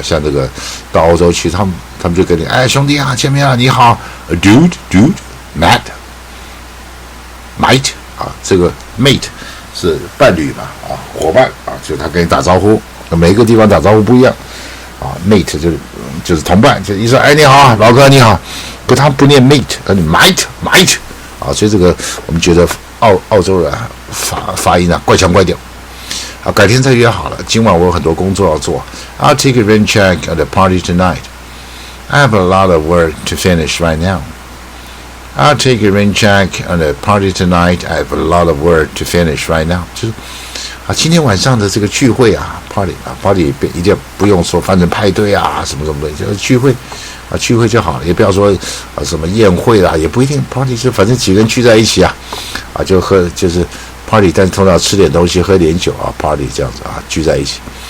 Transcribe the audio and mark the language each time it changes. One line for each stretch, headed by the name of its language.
Chinese: 像这个到欧洲去，他们就跟你，兄弟啊，见面啊，你好 ，dude，mate 啊，这个 mate 是伴侣嘛啊，伙伴啊，就他跟你打招呼，每个地方打招呼不一样啊 ，mate 就是同伴，就一说，你好，老哥你好，可他不念 mate， 他念 mate 啊，所以这个我们觉得澳洲人发音啊怪腔怪调。好，改天再约好了。今晚我有很多工作要做。
English: I'll take a rain check at the party tonight. I have a lot of work to finish right now. I'll take a rain check at the party tonight. I have a lot of work to finish right now.
Chinese: 就是啊，今天晚上的这个聚会啊 ，party 啊 ，party 一定不用说翻成派对啊，什么什么的，就是聚会啊，聚会就好了，也不要说什么宴会啦，也不一定 party 就反正几个人聚在一起啊，就喝就是。 party， 但是通常吃点东西，喝点酒啊 ，party 这样子啊，聚在一起。